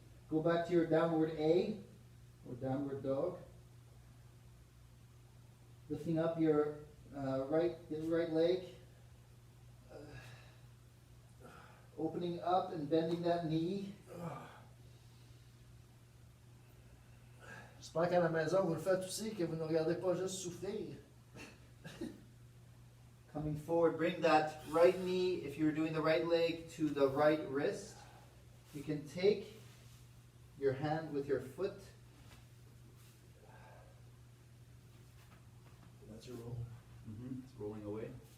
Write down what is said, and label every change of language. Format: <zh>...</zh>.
<en>Go back to your downward A or downward dog. Lifting up your right leg. Opening up and bending that knee.</en> <fr>J'espère qu'à la maison, vous le faites aussi, que vous ne regardez pas juste souffrir.</fr> <en>Coming forward, bring that right knee, if you're doing the right leg, to the right wrist. You can take your hand with your foot. That's your roll. It's rolling away.</en>